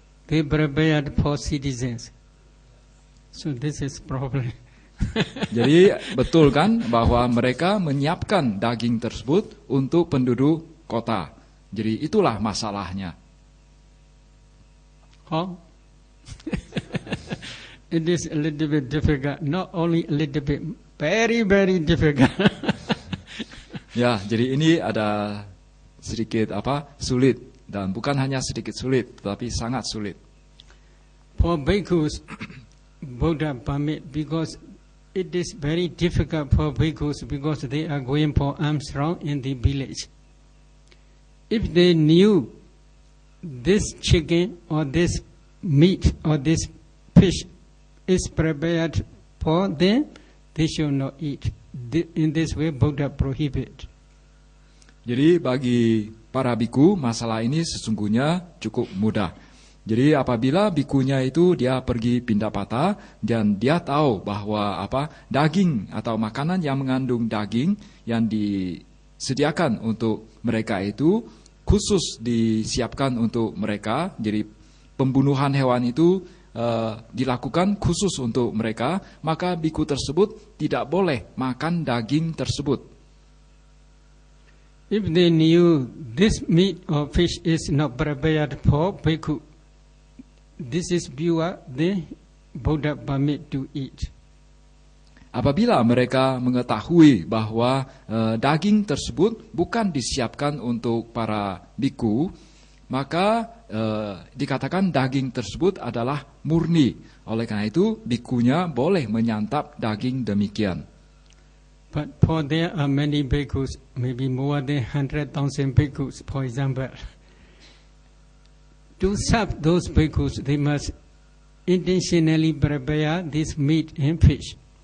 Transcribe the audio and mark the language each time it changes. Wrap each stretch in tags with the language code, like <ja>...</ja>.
<en>They prepared for citizens. So this is problem.</en> <id>Jadi betul kan bahwa mereka menyiapkan daging tersebut untuk penduduk kota. Jadi itulah masalahnya.</id> <en>How? It is a little bit difficult. Not only a little bit, very, very difficult.</en> <id>Ya, jadi ini ada sedikit sulit, dan bukan hanya sedikit sulit, tetapi sangat sulit.</id> <en>For bhikkhus, Buddha permit, because it is very difficult for bhikkhus because they are going for alms round in the village. If they knew this chicken or this meat or this fish is prepared for them, they should not eat. In this way, Buddha prohibit.</en> <id>Jadi bagi para biku, masalah ini sesungguhnya cukup mudah. Jadi apabila bikunya itu dia pergi pindapata dan dia tahu bahwa daging atau makanan yang mengandung daging yang disediakan untuk mereka itu khusus disiapkan untuk mereka. Jadi pembunuhan hewan itu dilakukan khusus untuk mereka, maka biku tersebut tidak boleh makan daging tersebut.</id> <en>If they knew this meat or fish is not prepared for bhikkhu, this is pure, then Buddha permit to eat.</en> <id>Apabila mereka mengetahui bahwa daging tersebut bukan disiapkan untuk para biku, maka dikatakan daging tersebut adalah murni. Oleh karena itu, bikunya boleh menyantap daging demikian.</id> <en>But for there are many bhikkhus, maybe more than 100,000 bhikkhus, for example. To serve those bhikkhus, they must intentionally prepare this meat and fish.</en>